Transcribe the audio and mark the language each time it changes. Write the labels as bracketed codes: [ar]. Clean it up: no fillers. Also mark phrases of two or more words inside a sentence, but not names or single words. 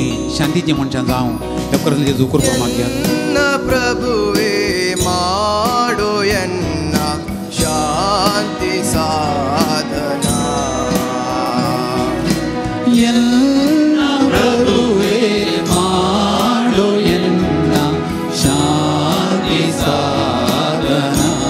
[kok] शांतीचे मनशां जावं ह्या खरें जेजू कृपा मागया [kn] ಪ್ರಭುವೇ ಮಾಡೋ ಎನ್ನ ಶಾಂತಿ ಸಾಧನ ಪ್ರಭುವೇ ಮಾಡೋ ಎನ್ನ ಶಾಂತಿ ಸಾಧನ